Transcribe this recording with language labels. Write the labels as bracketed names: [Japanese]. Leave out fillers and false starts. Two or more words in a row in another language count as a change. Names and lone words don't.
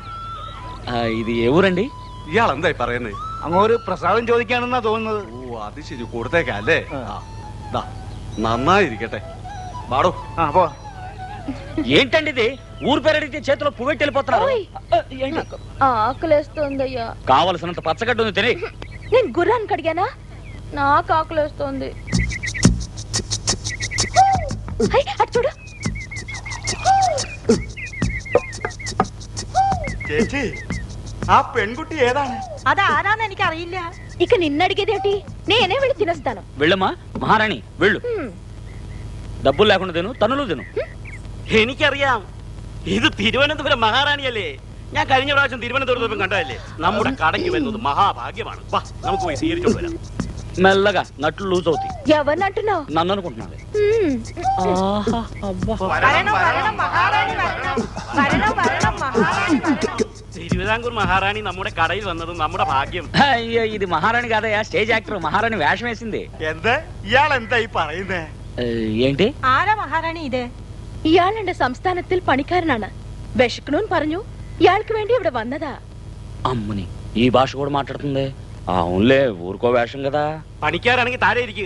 [Malayalam] ഇത് എവൂരണ്ടി? ഇയാളെന്തായി പറയുന്നത്? അങ്ങോട്ട് പ്രസാദം ചോദിക്കാണെന്നാ തോന്നുന്നത്. ഓ അത് ശരി, കൊടുത്തേക്കല്ലേ. നന്നായിരിക്കട്ടെ. [Telugu] బాడో పో. ఏంటండి ఇది? ఊరు పేరు అడిగితే చేతిలో పువ్వెట్టి వెళ్ళిపోతున్నారు. ఆకలేస్తోందయ్యా. కావలసినంత పచ్చగడ్డ ఉంది తిని. నేను గుర్రానికి అడిగానా? నాకు ఆకలేస్తోంది. అటు చూడు. [Malayalam] ചേച്ചി, ആ പെൺകുട്ടി ഏതാണ്? അതാരാന്ന് എനിക്ക് അറിയില്ല. [Telugu] ఇక నిన్నడిగేదేంటి? నేనే వెళ్ళి తినేస్తాను. వెళ్ళమ్మా మహారాణి, వెళ్ళు. డబ్బులు లేకుండా తిను, తనులు తిను. [Malayalam] എനിക്കറിയാം, ഇത് തിരുവനന്തപുരം മഹാറാണിയല്ലേ. ഞാൻ കഴിഞ്ഞ പ്രാവശ്യം തിരുവനന്തപുരത്ത് കണ്ടതല്ലേ. നമ്മുടെ കടയ്ക്ക് വരുന്നത് മഹാഭാഗ്യമാണ്. വാ, നമുക്ക് പോയി സ്വീകരിച്ചോണ്ട് വരാം. [Telugu] మెల్లగా నట్లు లూజ్ అవుతాయి. ఎవరిని అంటున్నావు? నన్ను అనుకుంటున్నాను. [Malayalam] തിരുവിതാംകൂർ മഹാറാണി നമ്മുടെ കടയിൽ വന്നത് നമ്മുടെ ഭാഗ്യം. [Telugu] అయ్యో, ఇది మహారాణి కాదయ్యా, స్టేజ్ యాక్టర్. మహారాణి వేషం వేసింది. [Malayalam] എന്താ ഇയാൾ എന്തായി പറയുന്നേ? [Telugu] ఏంటి? [Malayalam] ആരാ മഹാറാണി ഇത്? ഇയാളുടെ സംസ്ഥാനത്തിൽ പണിക്കാരനാണ്. വിശക്കണമെന്ന് പറഞ്ഞു. ഇയാൾക്ക് വേണ്ടി ഇവിടെ വന്നതാ. [Telugu] అమ్మని, ఈ భాష కూడా మాట్లాడుతుంది. అవునులే, ఊరుకో వేషం కదా. [Malayalam] പണിക്കാരാണെങ്കിൽ താഴെ ഇരിക്കുക.